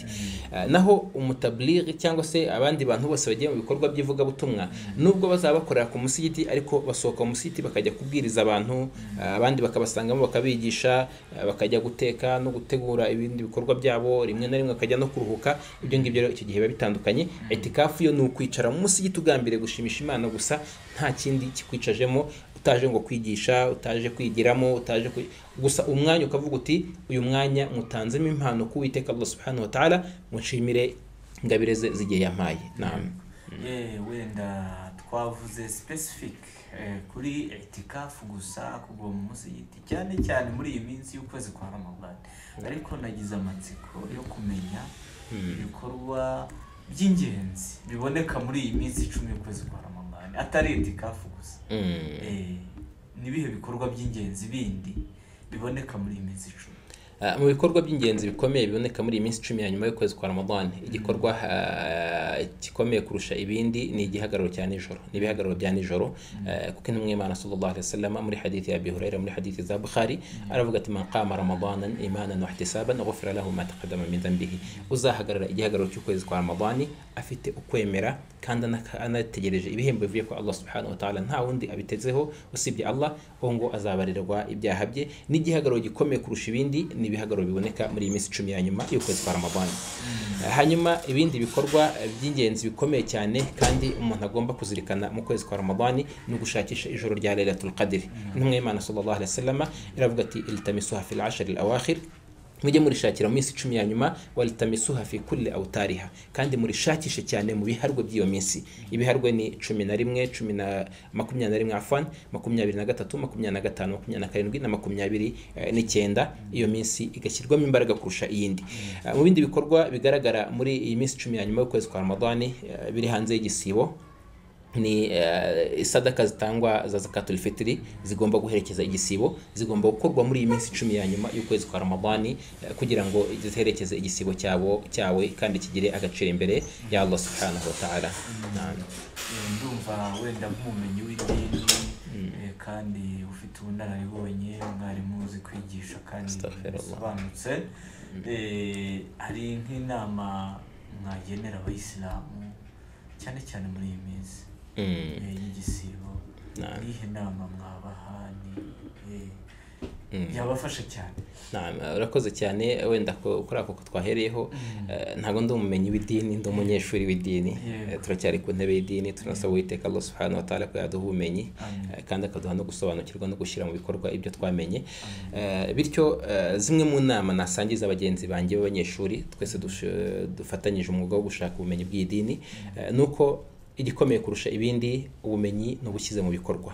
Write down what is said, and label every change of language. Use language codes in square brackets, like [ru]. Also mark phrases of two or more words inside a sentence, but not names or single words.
[rw] Naho umutablighi cyangwa se abandi bantu bose bagiye mu bikorwa by'ivugabutumwa, nubwo bazaba bakorera ku musigiti ariko basohoka mu musigiti bakajya kubwiriza abantu, abandi bakabasangamo bakabigisha, bakajya guteka no gutegura ibindi bikorwa byabo, rimwe na rimwe akajya no kuruhuka. Ibyo ngibyo rero icyo gihe biba bitandukanye. Itikafu yo ni ukwicara mu musigiti ugambiriye gushimisha Imana gusa, nta kindi kikwicajemo, utaje ngo kwigisha, utaje kwigiramo, gusa umwanya ukavuga uti uyu mwanya mutanzemo impano ku Uwiteka Allah [ar] سبحانه وتعالى, [rw] mushimire ingabire ze zigiye yampaye. Wenda twavuze specific kuri itikafu gusa kugwa mu musigiti cyane cyane muri iyi minsi y'ukwezi kwa Ramadan, ariko nagize amatsiko yo kumenya ibikorwa by'ingenzi biboneka muri iyi minsi 10 y'ukwezi kwa Ramadan, atari itikafu gusa. Nibihe bikorwa by'ingenzi bindi biboneka muri iyi minsi 10? Mu bikorwa by'ingenzi bikomeye biboneka muri iyi minsi 10 ya nyuma y'ukwezi kwa Ramadan, igikorwa gikomeye kurusha ibindi ni igihagararo cya nijoro, n'ibihagararo bya nijoro, kuko intumwa y'Imana [ar] صلى الله عليه وسلم [rw] muri hadithi ya Abi Hurairah muri hadithi za Bukhari aravuga ati [ar] من قام رمضان إيمانا واحتسابا غفر له ما تقدم من ذنبه. [rw] Uzahagarara igihagararo cy'ukwezi kwa Ramadan afite ukwemera kandi anategereje ibihembo bivuye kwa Allah [ar] سبحانه وتعالى, [rw] nta wundi abitezeho usibye Allah, ngo azabarirwa ibyaha bye. N'igihagararo gikomeye kurusha ibindi ibihagararo biboneka muri iyi minsi 10 ya nyuma y'ukwezi kwa Ramadan. Hanyuma ibindi bikorwa by'ingenzi bikomeye cyane kandi umuntu agomba kuzirikana mu kwezi kwa Ramadan ni ugushakisha ijoro rya Lailatul Qadr. Intumwa y'Imana [ar] صلى الله عليه وسلم [rw] iravuga ati [ar] التمسوها في العشر الأواخر, [rw] mujye murishakira mu minsi 10 ya nyuma, [ar] والتمسوها في كل أوتارها, [rw] kandi murishakishe cyane mu biharwe by'iyo minsi. Ibiharwe ni 11, 21 afwan, 23, 25, 27 na 29. Iyo minsi igashyirwamo imbaraga kurusha iyindi. Mu bindi bikorwa bigaragara muri iyi minsi 10 ya nyuma y'ukwezi kwa Ramadan biri hanze y'igisibo ni sadaka zitangwa za [ar] زكاة الفطر, [rw] zigomba guherekeza igisibo, zigomba gukorwa muri iyi minsi 10 ya nyuma y'ukwezi kwa Ramadan kugira ngo ziherekeze igisibo cyawe kandi kigire agaciro imbere ya Allah [ar] سبحانه وتعالى. [rw] Ndumva wenda nk'umumenyi w'idini kandi ufite ubunararibonye, mwarimu uzi kwigisha kandi bisobanutse, hari nk'inama mwagenera abayisilamu cyane cyane muri iyi minsi y'igisibo, nihe nama mwabaha yabafasha cyane? Urakoze cyane. Wenda kuri ako twahereyeho, ntago ndi umumenyi w'idini, ndi umunyeshuri w'idini, turacyari ku ntebe y'idini. Tunasaba Uwiteka Allah [ar] سبحانه وتعالى [rw] ko yaduha ubumenyi kandi akaduha no gusobanukirwa no gushyira mu bikorwa ibyo twamenye. Bityo zimwe mu nama nasangiza abagenzi banjye b'abanyeshuri twese dufatanyije umwuga wo gushaka ubumenyi bw'idini, nuko igikomeye kurusha ibindi ubumenyi n'ubushyize mu bikorwa.